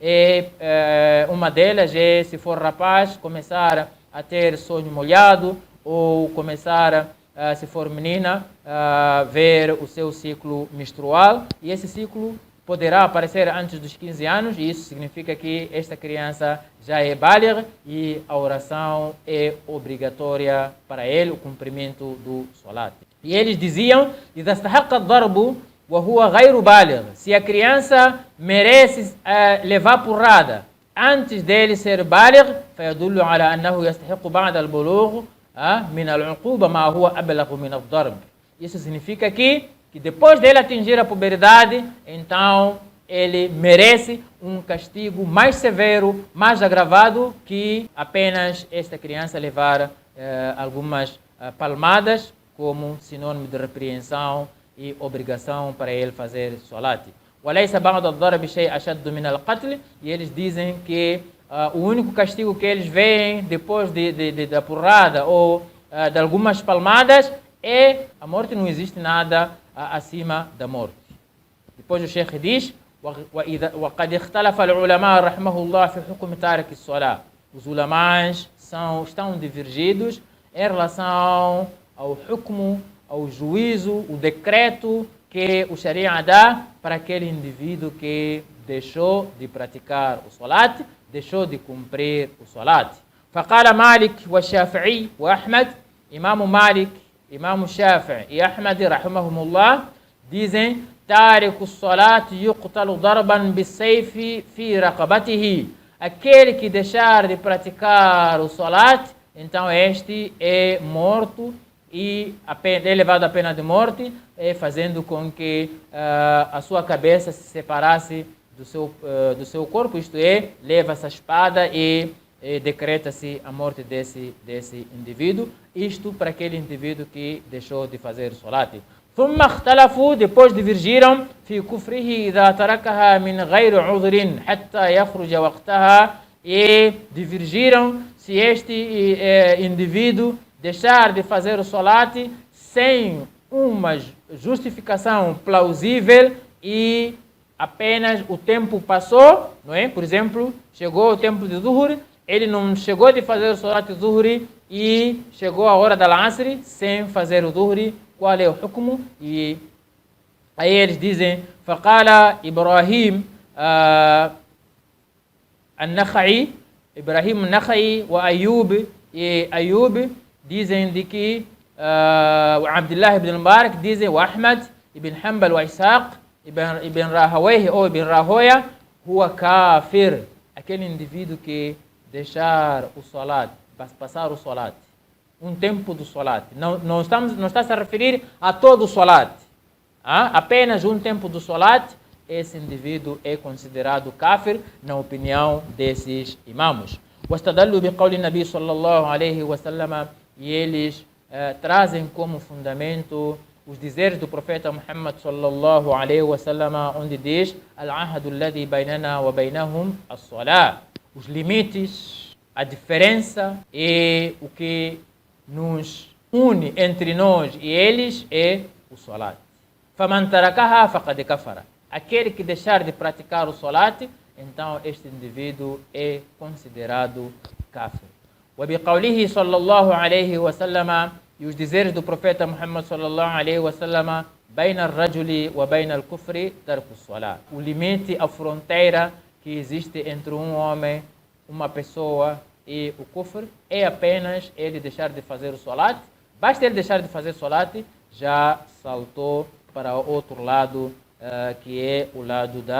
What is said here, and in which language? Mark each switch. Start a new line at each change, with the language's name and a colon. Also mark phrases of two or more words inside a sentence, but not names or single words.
Portuguese: uma delas é, se for rapaz, começar a ter sonho molhado, ou começar, se for menina, ver o seu ciclo menstrual, e esse ciclo poderá aparecer antes dos 15 anos, e isso significa que esta criança já é baligh e a oração é obrigatória para ele, o cumprimento do salat. E eles diziam,
Arabic: إذا استحق الضرب وهو غير بالغ,
Portuguese: se a criança merece levar porrada antes dele ser baligh,
Arabic: فيدل على أنه يستحق بعد البلوغ من العقوبة ما هو أبلغ من الضرب.
Portuguese: Isso significa que depois dele atingir a puberdade, então ele merece um castigo mais severo, mais agravado, que apenas esta criança levar algumas palmadas como sinônimo de repreensão e obrigação para ele fazer salat.
Arabic: وليس بعد الضرب شيء أشد من القتل.
Portuguese: E eles dizem que o único castigo que eles veem depois da porrada ou de algumas palmadas é a morte. Não existe nada acima da morte. Depois o Sheikh diz:
Arabic: وقد اختلف العلماء رحمه الله في حكم تارك الصلاة.
Portuguese: Os ulamãs estão divergidos em relação ao hukm, ao juízo, o decreto que o Sharia dá para aquele indivíduo que deixou de praticar o salat, deixou de cumprir o salat.
Arabic: فقال مالك والشافعي وأحمد. Imam Malik, Imam Shafi'i e Ahmad رحمهم الله dizem: تارك الصلاة يقتل ضربا بالسيف في رقبته.
Portuguese: Aquele que deixar de praticar o salat, então este é morto e é levado à pena de morte, fazendo com que a sua cabeça se separasse do seu corpo, isto é, leva-se a espada e decreta-se a morte desse indivíduo, isto para aquele indivíduo que deixou de fazer salat.
Arabic: ثم اختلفوا,
Portuguese: depois divergiram,
Arabic: في كفره إذا تركها من غير عذر حتى يخرج وقتها,
Portuguese: e divergiram se este indivíduo deixar de fazer o salat sem uma justificação plausível e apenas o tempo passou, não é? Por exemplo, chegou o tempo de Zuhur, ele não chegou de fazer o salat Zuhur e chegou a hora da Asr sem fazer o Zuhur. Qual é o hukm? E aí eles dizem:
Arabic: فقال إبراهيم النخعي, Ibrahim النخعي وأيوب,
Portuguese: e Ayub dizem de que Abdullah ibn Mubarak dizem, o Ahmad ibn Hanbal wa Ishaq ibn Rahawayh ou ibn Rahoya,
Arabic: هو كافر,
Portuguese: aquele indivíduo que deixar o salat, passar o salat, um tempo do salat, não está se a referir a todo o salat, apenas um tempo do salat, esse indivíduo é considerado kafir na opinião desses imamos.
Arabic: واستدلوا بقول النبي صلى الله عليه وسلم,
Portuguese: e eles trazem como fundamento os dizeres do profeta Muhammad
Arabic: صلى الله عليه وسلم,
Portuguese: onde diz:
Arabic: العهد الذي بيننا وبينهم الصلاة.
Portuguese: Os limites, a diferença e o que nos une entre nós e eles é o salat.
Arabic: فمن تركها فقد كفر.
Portuguese: Aquele que deixar de praticar o salat, então este indivíduo é considerado kafir.
Arabic: وبقوله صلى الله عليه وسلم,
Portuguese: e os dizeres do profeta Muhammad
Arabic: صلى الله عليه وسلم: بين الرجل وبين الكفر ترك الصلاة.
Portuguese: O limite, a fronteira que existe entre um homem, uma pessoa e o kufr é apenas ele deixar de fazer o salat. Basta ele deixar de fazer salat, já saltou para o outro lado, que é o lado da...